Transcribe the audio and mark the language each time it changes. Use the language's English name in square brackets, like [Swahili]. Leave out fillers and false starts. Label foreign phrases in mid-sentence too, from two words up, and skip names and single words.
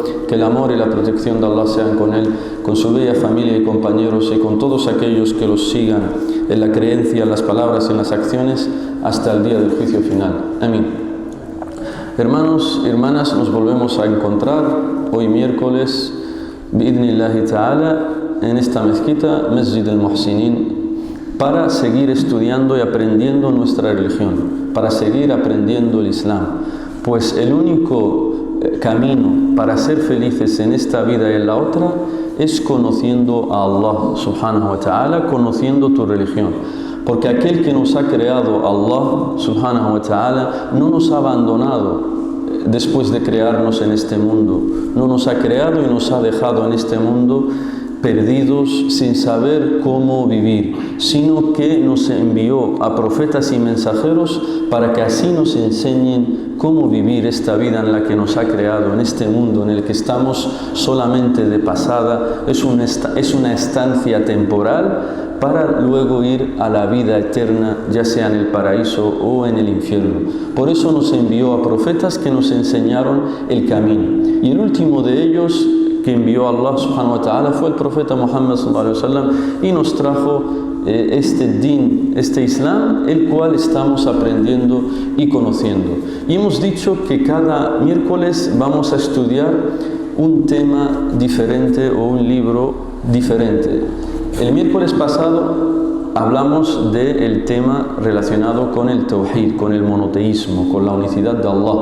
[Spanish] Que el amor y la protección de Allah sean con él, con su bella familia y compañeros, y con todos aquellos que los sigan en la creencia, en las palabras y en las acciones hasta el día del juicio final. Amén. Hermanos y hermanas, nos volvemos a encontrar hoy miércoles [Arabic] بإذن الله تعالى [Spanish] en esta mezquita, Masjid al-Muhsinin, para seguir estudiando y aprendiendo nuestra religión, para seguir aprendiendo el Islam. Pues el único camino para ser felices en esta vida y en la otra es conociendo a Allah [Arabic] سبحانه وتعالى, [Spanish] conociendo tu religión. Porque aquel que nos ha creado, [Arabic] الله سبحانه وتعالى, [Spanish] no nos ha abandonado después de crearnos en este mundo. No nos ha creado y nos ha dejado en este mundo perdidos sin saber cómo vivir, sino que nos envió a profetas y mensajeros para que así nos enseñen cómo vivir esta vida en la que nos ha creado, en este mundo en el que estamos solamente de pasada. Es una estancia temporal para luego ir a la vida eterna, ya sea en el paraíso o en el infierno. Por eso nos envió a profetas que nos enseñaron el camino. Y el último de ellos que envió Allah subhanahu wa ta'ala fue el profeta Muhammad [Arabic] صلى الله عليه وسلم, [Spanish] y nos trajo este din, este Islam, el cual estamos aprendiendo y conociendo. Y hemos dicho que cada miércoles vamos a estudiar un tema diferente o un libro diferente. El miércoles pasado hablamos del tema relacionado con el tawhid, con el monoteísmo, con la unicidad de Allah.